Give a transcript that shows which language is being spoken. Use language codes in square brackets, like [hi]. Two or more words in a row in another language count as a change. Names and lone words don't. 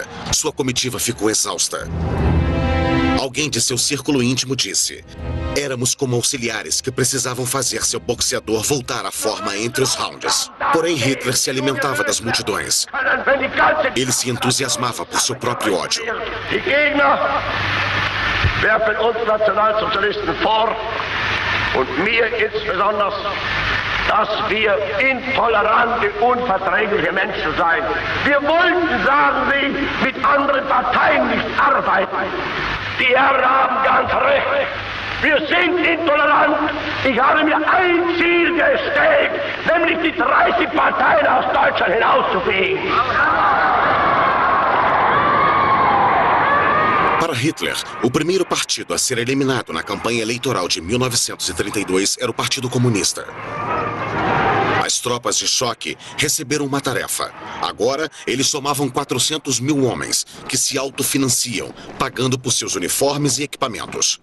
[pt] Sua comitiva ficou exausta. Alguém de seu círculo íntimo disse: éramos como auxiliares que precisavam fazer seu boxeador voltar à forma entre os rounds. Porém, Hitler se alimentava das multidões. Ele se entusiasmava por seu próprio ódio. [de] Werfen uns Nationalsozialisten vor, und mir insbesondere, dass wir intolerante, unverträgliche Menschen seien. Wir wollten, sagen sie, mit anderen Parteien nicht arbeiten. Die Herren haben ganz recht. Wir sind intolerant. Ich habe mir ein Ziel gesteckt, nämlich die 30 Parteien aus Deutschland hinauszufegen. [pt] Para Hitler, o primeiro partido a ser eliminado na campanha eleitoral de 1932 era o Partido Comunista. As tropas de choque receberam uma tarefa. Agora, eles somavam 400 mil homens, que se autofinanciam, pagando por seus uniformes e equipamentos.